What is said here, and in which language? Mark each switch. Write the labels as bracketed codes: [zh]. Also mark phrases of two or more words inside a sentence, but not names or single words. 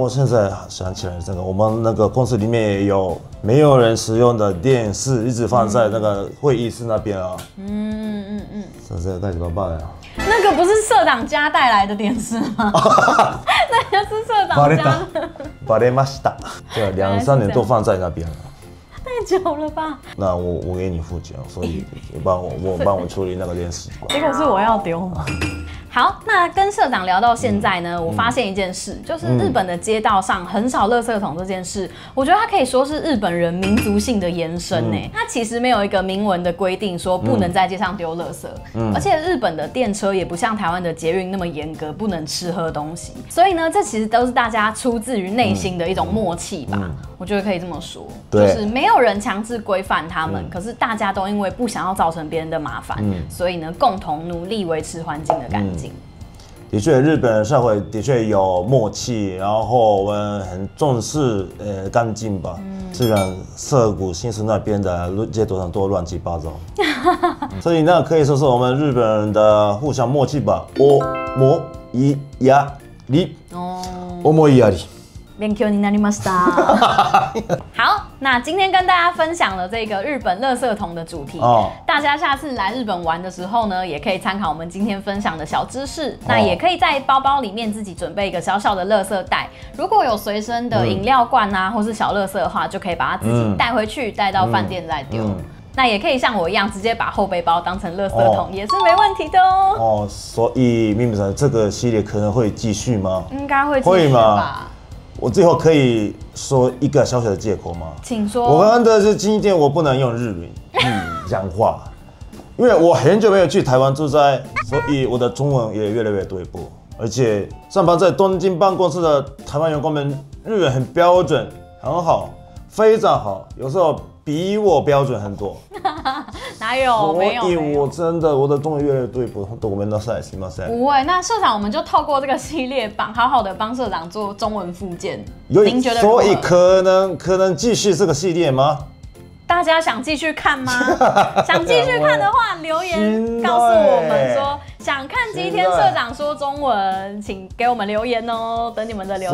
[zh] 我現在想起來，這個我們那個公司裡面也有沒有人使用的電視，一直放在那個會議室那邊啊。這該怎麼辦呀？那個不是社長家帶來的電視嗎？那就是社長家的。 [ja] バレました。 [zh] 對，2、3年都放在那邊了。太久了吧？那我給你付錢，所以你幫我處理那個電視。結果是我要丟嗎？好，那跟社長聊到現在呢，我發現一件事，就是日本的街道上很少垃圾桶這件事，我覺得它可以說是日本人民族性的延伸呢。它其實沒有一個明文的規定說不能在街上丟垃圾，而且日本的電車也不像台灣的捷運那麼嚴格，不能吃喝東西。所以呢，這其實都是大家出自於內心的一種默契吧。我覺得可以這麼說，就是沒有人強制規範他們，可是大家都因為不想要造成別人的麻煩，所以呢，共同努力維持環境的乾淨。的確，日本社會的確有默契，然後我們很重視乾淨吧。雖然澀谷新宿那邊的街道上都亂七八糟，所以那可以說是我們日本人的互相默契吧。 [ja] 思いやり，思いやり。勉強になりました。 [zh] 好，那今天跟大家分享了這個日本垃圾桶的主題，大家下次來日本玩的時候呢，也可以參考我們今天分享的小知識。那也可以在包包裡面自己準備一個小小的垃圾袋，如果有隨身的飲料罐啊，或是小垃圾的話，就可以把它自己帶回去，帶到飯店再丟。那也可以像我一樣，直接把後背包當成垃圾桶，也是沒問題的哦。所以咪咪桑這個系列可能會繼續嗎？應該會繼續吧。我最後可以說一個小小的借口嗎？請說。我剛剛的是今天我不能用日語講話，因為我很久沒有去台灣出差，所以我的中文也越來越退步。而且上班在東京辦公室的台灣員工們日語很標準，很好，非常好，有時候比我標準很多。哪有？沒有。所以我真的我的中文越來越退步， [ja] ごめんなさい，すみません。 [zh] 不會，那社長我們就透過這個系列好好的幫社長做中文復健。您覺得如何？所以可能繼續這個系列嗎？大家想繼續看嗎？想繼續看的話，留言告訴我們說想看吉田社長說中文，請給我們留言哦，等你們的留言。